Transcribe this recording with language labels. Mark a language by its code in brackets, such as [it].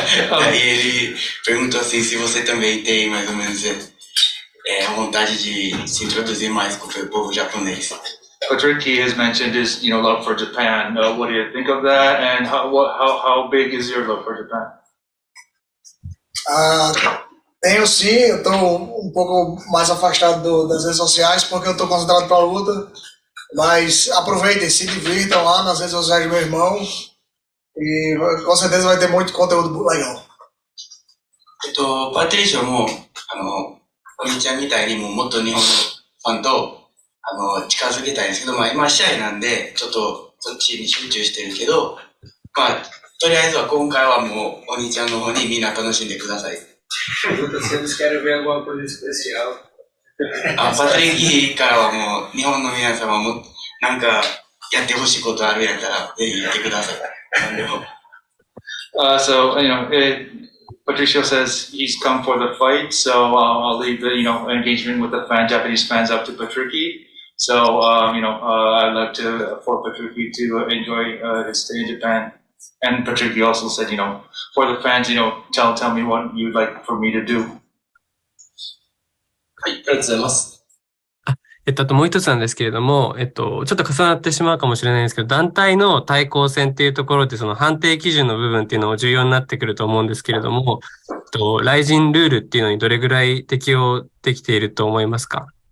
[pt] Aí ele perguntou assim se você também tem mais ou menos a vontade de se introduzir mais com o povo japonês. [en] Patrick has mentioned his love for Japan. What do you think of that, and how big is your love for Japan? [pt] Tenho sim, eu estou um pouco mais afastado das redes sociais porque eu estou concentrado para a luta, mas aproveitem, se divirtam lá nas redes sociais do meu irmão e com certeza vai ter muito conteúdo legal. [ja] パトリシオも、お兄ちゃんみたいにもっと日本のファンと、近づけたいんですけど、まあ今試合なんで、ちょっとそっちに集中してるけど、まあ、とりあえずは今回はもうお兄ちゃんの方にみんな楽しんでください。パトリキからはもう日本の皆様もなんかやってほしいことあるやったらぜひ言ってください。 [en] So, Patricio says he's come for the fight, so I'll leave the, engagement with the Japanese fans up to Patricky. So, I'd like for Patricky to enjoy his stay in Japan. And Patricky also said, for the fans, tell me what you'd like for me to do. [ja] はい、ありがとうございます。あともう一つなんですけれども、ちょっと重なってしまうかもしれないんですけど、団体の対抗戦っていうところで、その判定基準の部分っていうのも重要になってくると思うんですけれども、ライジンルールっていうのにどれぐらい適用できていると思いますか